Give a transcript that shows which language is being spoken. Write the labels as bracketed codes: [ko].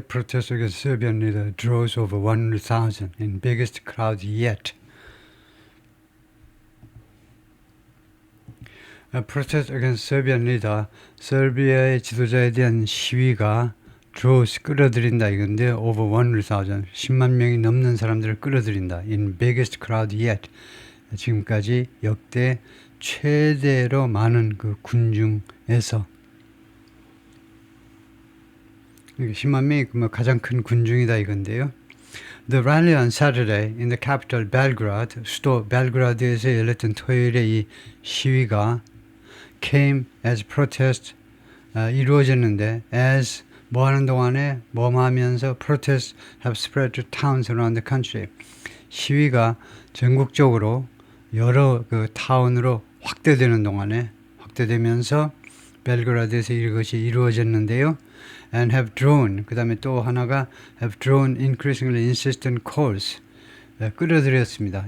[en] Protest against Serbian leader draws over 100,000 in biggest crowd yet. Protest against Serbian leader, [ko] 설비아의 지도자에 대한 시위가 [en] draws, [ko] 끌어들인다 이건데 [en] over 100,000, [ko] 10만 명이 넘는 사람들을 끌어들인다. [en] In biggest crowd yet. [ko] 지금까지 역대 최대로 많은 그 군중에서 10만 명이 가장 큰 군중이다 이건데요. [en] The rally on Saturday in the capital Belgrade, [ko] 수도 벨그라드에서 열렸던 토요일에 이 시위가 [en] came as protest, [ko] 이루어졌는데 [en] as [ko] 뭐 하는 동안에 뭐 하면서 [en] protests have spread to towns around the country. [ko] 시위가 전국적으로 여러 그 타운으로 확대되는 동안에 확대되면서 벨그라드에서 이것이 이루어졌는데요. [en] And have drawn, [ko] 그 다음에 또 하나가 [en] have drawn increasingly insistent calls, [ko] 끌어들였습니다.